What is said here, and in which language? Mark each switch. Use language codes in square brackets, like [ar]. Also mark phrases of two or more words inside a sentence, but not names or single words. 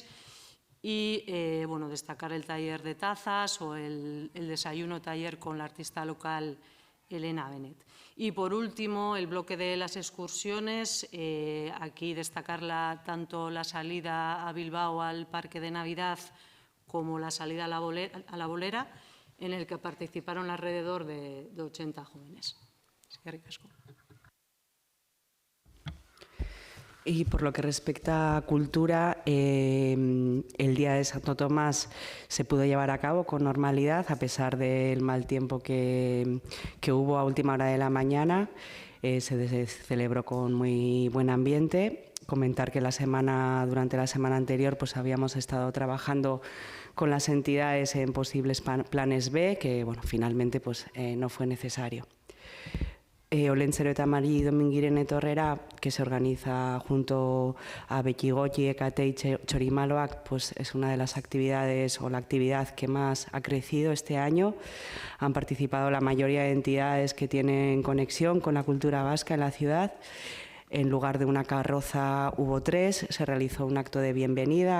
[es] Y destacar el taller de tazas o el desayuno taller con la artista local Elena Benet. Y por último, el bloque de las excursiones, aquí destacar tanto la salida a Bilbao al Parque de Navidad como la salida a la Bolera, en el que participaron alrededor de 80 jóvenes. [eu] Eskerrik asko. [es] Y por lo que respecta a cultura, el Día de Santo Tomás se pudo llevar a cabo con normalidad, a pesar del mal tiempo que hubo a última hora de la mañana. Se celebró con muy buen ambiente. Comentar que durante la semana anterior habíamos estado trabajando con las entidades en posibles planes B, que finalmente no fue necesario. [eu] Olentzero eta Mari Domingiren etorrera, [es] que se organiza junto a Bekigoti, Ekate y Chorimaloak, es una de las actividades o la actividad que más ha crecido este año. Han participado la mayoría de entidades que tienen conexión con la cultura vasca en la ciudad. En lugar de una carroza hubo 3, se realizó un acto de bienvenida.